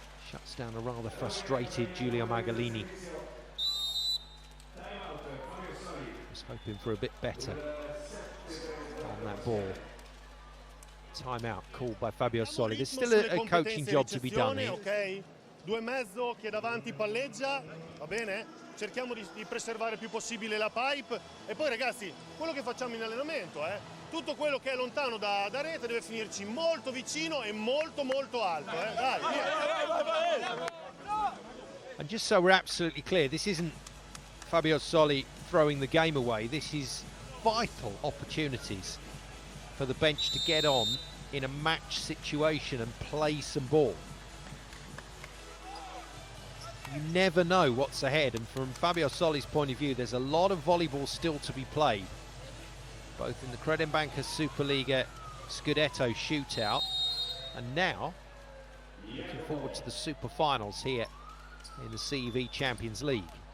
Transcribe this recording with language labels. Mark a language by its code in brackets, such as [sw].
[en] Shuts down a rather frustrated Giulio Magalini. Was hoping for a bit better on that ball. Timeout called by Fabio Soli. There's still a coaching job to be done here. Okay. [it] 2,5 che davanti palleggia, va bene? Cerchiamo di preservare il più possibile la pipe e poi ragazzi, quello che facciamo in allenamento, tutto quello che è lontano da rete deve finirci molto vicino e molto molto alto, Dai, via. [en] And just so we're absolutely clear, this isn't Fabio Soli throwing the game away. This is vital opportunities for the bench to get on in a match situation and play some ball. You never know what's ahead, and from Fabio Soli's point of view, there's a lot of volleyball still to be played, both in the Credenbanca Superliga Scudetto shootout, and now looking forward to the SuperFinals here in the CEV Champions League.